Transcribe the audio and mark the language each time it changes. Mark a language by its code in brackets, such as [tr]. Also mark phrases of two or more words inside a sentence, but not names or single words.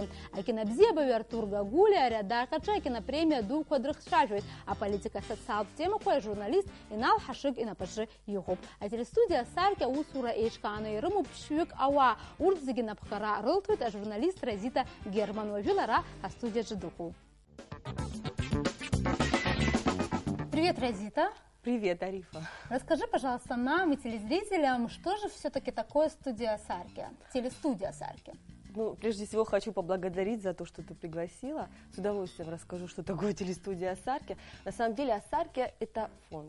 [ab] Акинобзиабаҩ Артур Гагулиа ари адаҟьаҿы акинопремиа дуқәа дрыхцәажәоит. Аполитика асоциалтә темақәа ажурналист Инал Ҳашыг инапаҿы иҟоуп. Ателестудиа Асаркьа аусура еиҿкааны ирымоуп ԥшьҩык ауаа. Урҭ зегьы напхгара рылҭоит ажурналист Разита Герман. Уажәы лара астудиаҿы дыҟоуп. [ru] Привет, Разита. Привет, Арифа. Расскажи, пожалуйста, нам и телезрителям, что же все-таки такое студия Асаркья, телестудия Асаркья? Ну, прежде всего, хочу поблагодарить за то, что ты пригласила. С удовольствием расскажу, что такое телестудия Асаркья. На самом деле, Асаркья – это фонд.